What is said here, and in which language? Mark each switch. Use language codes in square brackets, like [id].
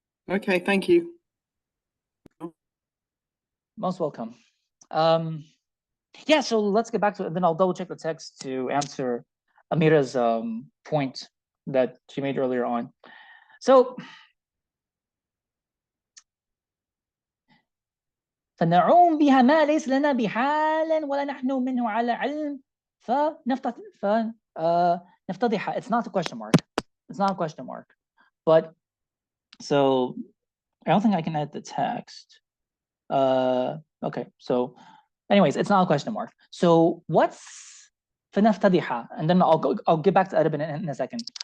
[en] Okay, thank you. Most welcome. Yeah, so let's get back to it. Then I'll double check the text to answer Amira's point that she made earlier on. [ar] So فنعوم بها ما ليس لنا بحال ولا نحن منه على علم فنفتضح. [en] It's not a question mark. It's not a question mark. But so I don't think I can edit the text. Okay, so anyways, it's not a question mark. So what's فنفتضح? And then I'll get back to Arab in a second.